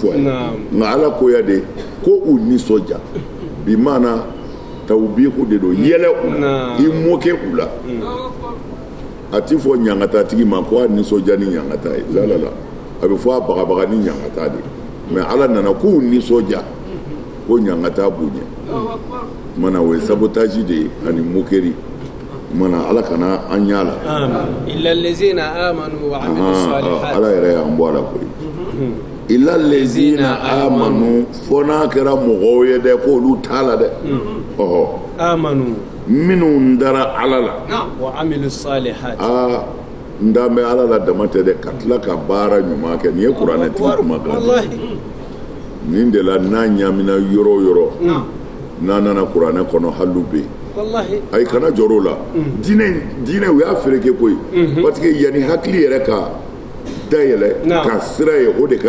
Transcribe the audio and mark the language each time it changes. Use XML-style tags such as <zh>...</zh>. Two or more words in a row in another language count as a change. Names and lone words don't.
<bm>a ye nka Ala koya de ko u nisɔndiya bi maana tawbihu de don yɛlɛ u la i mɔkɛ u la a ti fɔ ɲangata tigi ma ko a nisɔndiya ni ɲangata ye la a bɛ fɔ a bagabaga ni ɲangata de mais Ala nana k'u nisɔndiya ko ɲangata b'u ɲɛ mana o ye sabotage de ye ani mokɛri mana Ala kana an ɲa la</bm> <ar>إلا الذين آمنوا وعملوا الصالحات</ar> <bm>Ala yɛrɛ y'an bɔ a la koyi</bm> <ar>إلا الذين آمنوا</ar> <bm>fo n'a kɛra mɔgɔw ye dɛ k'olu t'a la dɛ</bm> <ar>amanu</ar> <bm>minnu dara Ala la</bm> <ar>وعملوا الصالحات</ar> <bm>n dan bɛ Ala la dama tɛ dɛ ka tila ka baara ɲuman kɛ nin ye kuranɛtigi kumakan nin de la n'a ɲamina yɔrɔ o yɔrɔ n'a nana kuranɛ kɔnɔ halu bɛ yen ayi kana jɔrɔ o la diinɛ u y'a fereke koyi</bm> <fr>parce que</fr> <bm>yanni hakili yɛrɛ ka dayɛlɛ ka sira ye o de ka</bm>